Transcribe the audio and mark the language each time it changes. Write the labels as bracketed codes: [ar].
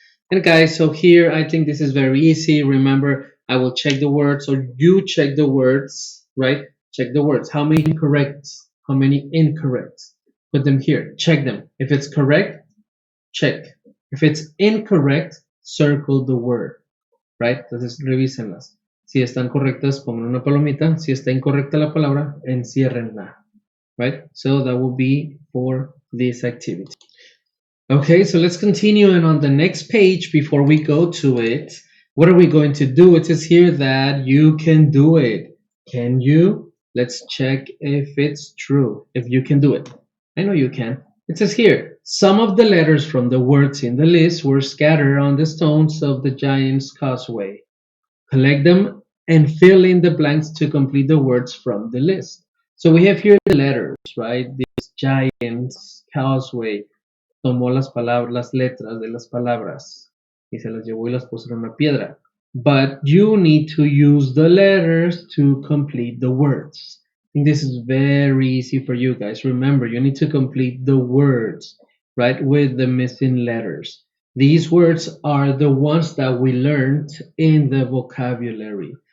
[en] And guys, so here I think this is very easy. Remember, I will check the words, or you check the words, right? Check the words. How many correct? How many incorrect? Put them here. Check them. If it's correct, check. If it's incorrect, circle the word, right? [es] Entonces, revísenlas. Si están correctas, pongan una palomita. Si está incorrecta la palabra, enciérrenla, right? [en] So that will be for this activity. Okay, so let's continue, and on the next page, before we go to it, what are we going to do? It says here that you can do it. Can you? Let's check if it's true, if you can do it. I know you can. It says here, some of the letters from the words in the list were scattered on the stones of the giant's causeway. Collect them and fill in the blanks to complete the words from the list. So we have here the letters, right? This giant's causeway. [es] Tomó las palabras, las letras de las palabras y se las llevó y las puso en una piedra. [en] But you need to use the letters to complete the words. I think this is very easy for you guys. Remember, you need to complete the words, right, with the missing letters. These words are the ones that we learned in the vocabulary.